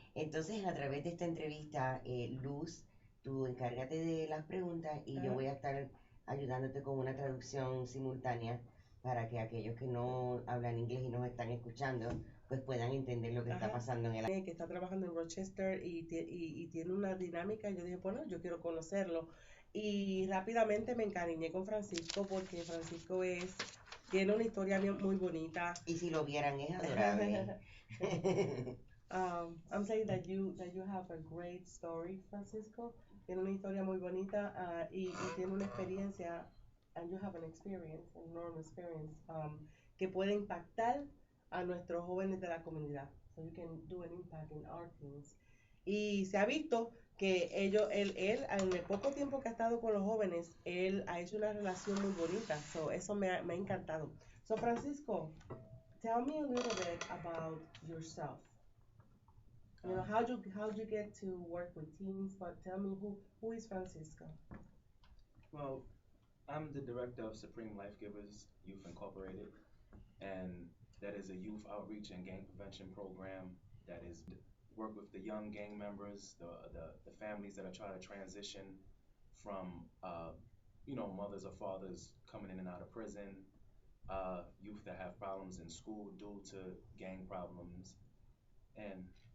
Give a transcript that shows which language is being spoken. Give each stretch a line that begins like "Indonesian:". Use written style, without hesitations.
Spanish: Entonces, a través de esta entrevista, Luz, tú encárgate de las preguntas y yo voy a estar ayudándote con una traducción simultánea para que aquellos que no hablan inglés y nos están escuchando pues puedan entender lo que está pasando en el... Que está trabajando en Rochester y tiene una dinámica. Yo dije, bueno, yo quiero conocerlo. Y rápidamente me encariñé con Francisco porque Francisco tiene una historia muy bonita. Y si lo vieran, es adorable.
English: I'm saying that you have a great story, Francisco.
Spanish: Tiene una historia muy bonita y tiene una experiencia,
English: and you have an enormous experience,
Spanish: que puede impactar a nuestros jóvenes de la comunidad.
English: So you can do an impact in our teams.
Spanish: Y se ha visto que él en el poco tiempo que ha estado con los jóvenes, él ha hecho una relación muy bonita. So eso me ha encantado.
English: So Francisco, tell me a little bit about yourself. You know, how'd you get to work with teens? But tell me who is Francisco? Well, I'm the director of Supreme Life Givers Youth Incorporated, and that is a youth outreach and gang prevention program that is work with the young gang members, the families that are trying to transition from mothers or fathers coming in and out of prison, youth that have problems in school due to gang problems, and